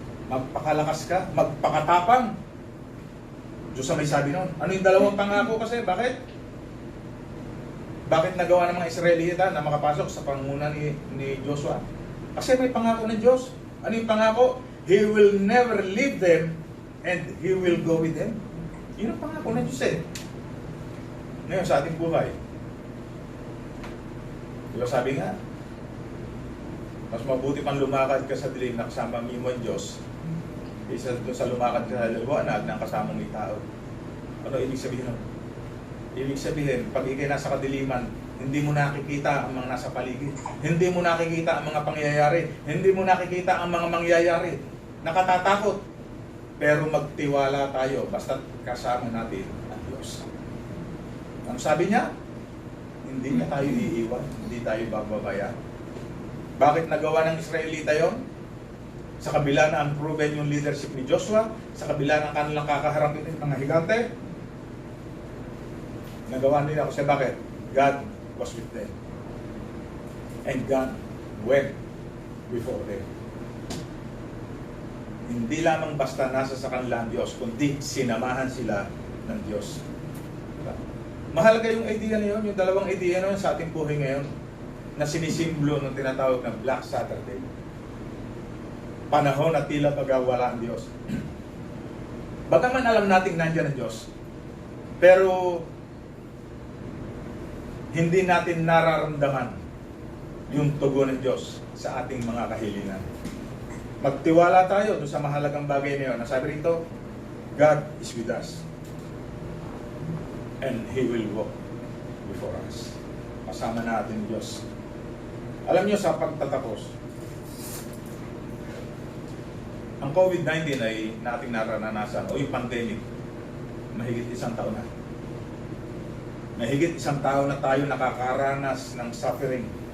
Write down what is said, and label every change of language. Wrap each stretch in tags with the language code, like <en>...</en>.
<tl>Magpakalakas ka, magpakatapang. Diyos ang may sabi nun. Ano yung dalawang pangako kasi? Bakit? Bakit nagawa ng mga Israelita na makapasok sa pangunguna ni Joshua? Kasi may pangako ng Diyos. Ano yung pangako?</tl> <en>He will never leave them and He will go with them.</en> <tl>Yun ang pangako ng Diyos eh. Ngayon sa ating buhay, diba sabi nga, mas mabuti pang lumakad ka sa dilim na kasama mo ang Diyos isa doon sa lumakad ka sa liwanag ng kasama mong tao. Ano ibig sabihin nun? Ibig sabihin, pag ikay nasa kadiliman, hindi mo nakikita ang mga nasa paligid. Hindi mo nakikita ang mga pangyayari. Hindi mo nakikita ang mga mangyayari. Nakatatakot. Pero magtiwala tayo basta kasama natin ang Diyos. Ang sabi niya, hindi na tayo iiwan, hindi tayo bababayaan. Bakit nagawa ng Israelita yon? Sa kabila na unproven yung leadership ni Joshua, sa kabila ng kanilang kakaharapin ng mga higante, nagawa nila kasi bakit?</tl> <en>God was with them. And God went before them.</en> <tl>Hindi lamang basta nasa sa kanila ang Diyos, kundi sinamahan sila ng Diyos. Diba? Mahalaga yung idea na yun, yung dalawang idea na yun sa ating buhay ngayon, na sinisimbolo ng tinatawag na Black Saturday. Panahon na tila pagawala ang Diyos. Bagaman alam nating nandiyan ang Diyos, pero hindi natin nararamdaman yung tugon ng Diyos sa ating mga kahilingan. Magtiwala tayo doon sa mahalagang bagay na yun. Nasabi rito,</tl> <en>God is with us. And He will walk before us.</en> <tl>Kasama natin Diyos. Alam niyo sa pagtatapos, ang COVID-19 ay nating naranasan, o yung pandemic, mahigit 1 taon na. Mahigit 1 taon na tayo nakakaranas ng suffering.</tl>